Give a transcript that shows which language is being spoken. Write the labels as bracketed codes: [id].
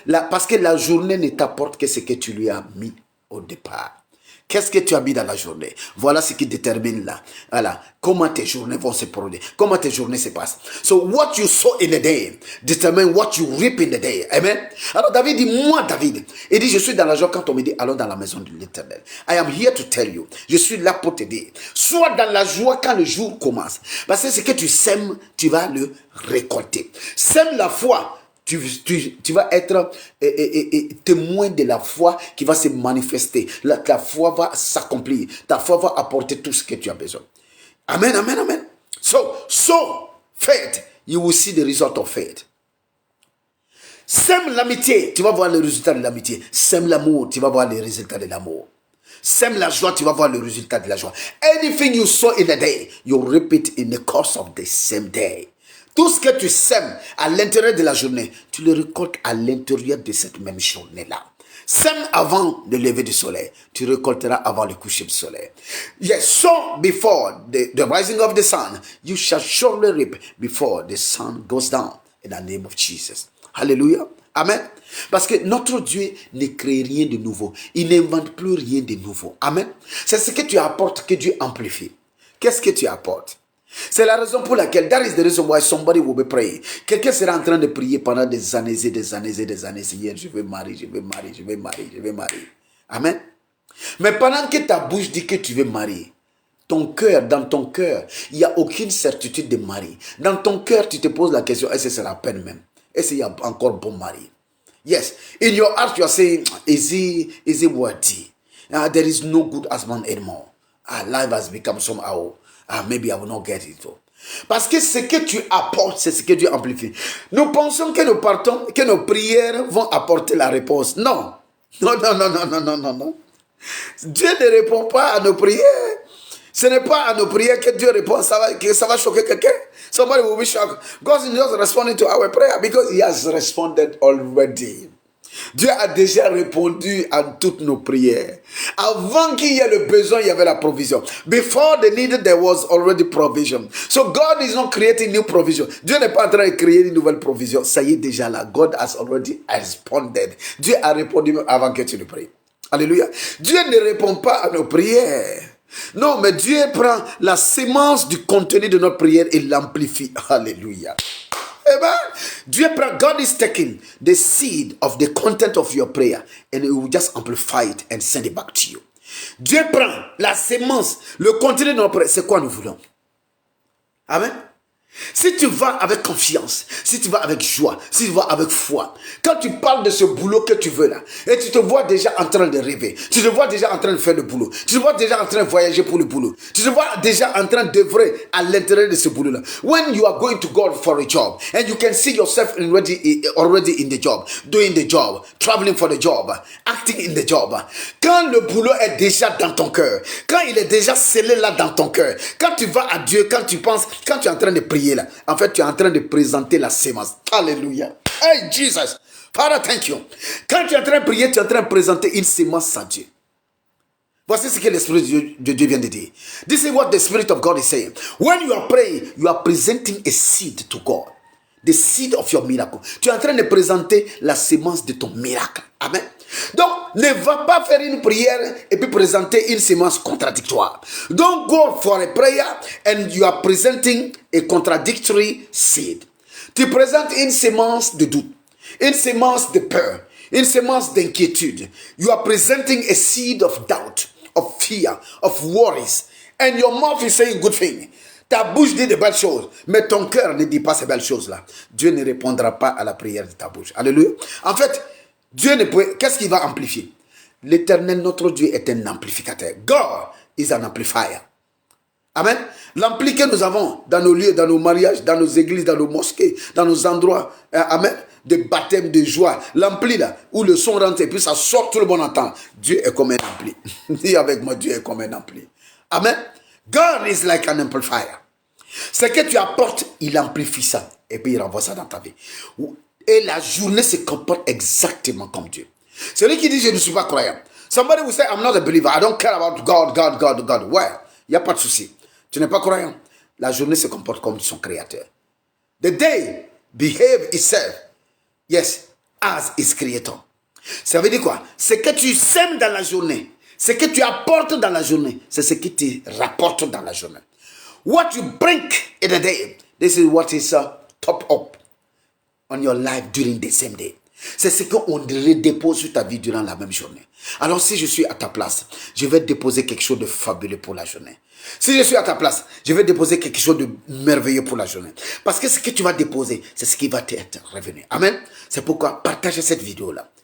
[fr] Parce que la journée ne t'apporte que ce que tu lui as mis au départ. Qu'est-ce que tu as mis dans la journée? Voilà ce qui détermine là. Voilà. Comment tes journées vont se produire. Comment tes journées se passent. [en] So what you sow in the day determine what you reap in the day. Amen. [fr] Alors David dit, moi David, il dit, je suis dans la joie quand on me dit, allons dans la maison de l'Éternel. [en] I am here to tell you. [fr] Je suis là pour te dire. Sois dans la joie quand le jour commence. Parce que ce que tu sèmes, tu vas le récolter. Sème la foi. Tu vas être témoin de la foi qui va se manifester. Ta foi va s'accomplir. Ta foi va apporter tout ce que tu as besoin. Amen, amen, amen. [en] So faith, you will see the result of faith. [fr] Sème l'amitié, tu vas voir le résultat de l'amitié. Sème l'amour, tu vas voir le résultat de l'amour. Sème la joie, tu vas voir le résultat de la joie. [en] Anything you sow in a day, you reap it in the course of the same day. [fr] Tout ce que tu sèmes à l'intérieur de la journée, tu le récoltes à l'intérieur de cette même journée-là. Sème avant le lever du soleil, tu récolteras avant le coucher du soleil. [en] Yes, sow before the rising of the sun, you shall surely reap before the sun goes down. In the name of Jesus. Hallelujah. Amen. [fr] Parce que notre Dieu ne crée rien de nouveau. Il n'invente plus rien de nouveau. Amen. C'est ce que tu apportes que Dieu amplifie. Qu'est-ce que tu apportes? C'est la raison pour laquelle, [en] that is the reason why somebody will be praying. [fr] Quelqu'un sera en train de prier pendant des années et des années et des années. Seigneur, je veux marier, je veux marier, je veux marier, je veux marier. Amen. Mais pendant que ta bouche dit que tu veux marier, ton cœur, dans ton cœur, il n'y a aucune certitude de marier. Dans ton cœur, tu te poses la question, est-ce que c'est la peine même? Est-ce qu'il y a encore bon mari? [en] Yes. In your heart, you are saying, is he worthy? There is no good husband anymore. Life has become somehow. Maybe I will not get it. [fr] Parce que ce que tu apportes, c'est ce que Dieu amplifie. Nous pensons que que nos prières vont apporter la réponse. Non. Non. Dieu ne répond pas à nos prières. Ce n'est pas à nos prières que Dieu répond. Ça va choquer quelqu'un. [en] Somebody will be shocked. God is not responding to our prayer because He has responded already. [fr] Dieu a déjà répondu à toutes nos prières. Avant qu'il y ait le besoin, il y avait la provision. [en] Before the need, there was already provision. So God is not creating new provision. [fr] Dieu n'est pas en train de créer une nouvelle provision. Ça y est déjà là. [en] God has already responded. [fr] Dieu a répondu avant que tu le pries. Alléluia. Dieu ne répond pas à nos prières. Non, mais Dieu prend la sémence du contenu de notre prière et l'amplifie. Alléluia. Amen. Dieu prend, [en] God is taking the seed of the content of your prayer and He will just amplify it and send it back to you. [fr] Dieu prend la sémence, le contenu de notre prière. C'est quoi nous voulons? Amen. Si tu vas avec confiance, si tu vas avec joie, si tu vas avec foi, quand tu parles de ce boulot que tu veux là, et tu te vois déjà en train de rêver, tu te vois déjà en train de faire le boulot, tu te vois déjà en train de voyager pour le boulot, tu te vois déjà en train d'œuvrer à l'intérieur de ce boulot là. [en] When you are going to God for a job, and you can see yourself already in the job, doing the job, traveling for the job, acting in the job. [fr] Quand le boulot est déjà dans ton cœur, quand il est déjà scellé là dans ton cœur, quand tu vas à Dieu, quand tu penses, quand tu es en train de prier, là. En fait, tu es en train de présenter la sémence. Alléluia. [en] Hey, Jesus. Father, thank you. [fr] Quand tu es en train de prier, tu es en train de présenter une sémence à Dieu. Voici ce que l'Esprit de Dieu vient de dire. [en] This is what the Spirit of God is saying. When you are praying, you are presenting a seed to God. The seed of your miracle. [fr] Tu es en train de présenter la sémence de ton miracle. Amen. Donc, ne va pas faire une prière et puis présenter une sémence contradictoire. [en] Don't go for a prayer and you are presenting a contradictory seed. [fr] Tu présentes une sémence de doute, une sémence de peur, une sémence d'inquiétude. [en] You are presenting a seed of doubt, of fear, of worries. And your mouth is saying good thing. [fr] Ta bouche dit de belles choses, mais ton cœur ne dit pas ces belles choses-là. Dieu ne répondra pas à la prière de ta bouche. Alléluia. En fait, Dieu ne peut... Qu'est-ce qu'il va amplifier? L'Éternel, notre Dieu, est un amplificateur. [en] God is an amplifier. [fr] Amen. L'ampli que nous avons dans nos lieux, dans nos mariages, dans nos églises, dans nos mosquées, dans nos endroits, amen, de baptême, de joie. L'ampli là, où le son rentre et puis ça sort, tout le monde entend. Dieu est comme un ampli. Dis avec moi, Dieu est comme un ampli. Amen. [en] God is like an amplifier. [fr] Ce que tu apportes, il amplifie ça. Et puis il renvoie ça dans ta vie. Et la journée se comporte exactement comme Dieu. Celui qui dit je ne suis pas croyant. [en] Somebody will say I'm not a believer. I don't care about God. [fr] Ouais, il n'y a pas de souci. Tu n'es pas croyant. La journée se comporte comme son créateur. [en] The day behave itself. Yes, as its creator. [fr] Ça veut dire quoi? Ce que tu sèmes dans la journée, Ce que tu apportes dans la journée, c'est ce qui te rapporte dans la journée. [en] What you bring in the day, this is what is top up on your life during the same day. [fr] C'est ce qu'on redépose sur ta vie durant la même journée. Alors si je suis à ta place, je vais déposer quelque chose de fabuleux pour la journée. Si je suis à ta place, je vais déposer quelque chose de merveilleux pour la journée. Parce que ce que tu vas déposer, c'est ce qui va t'être revenu. Amen. C'est pourquoi partage cette vidéo-là.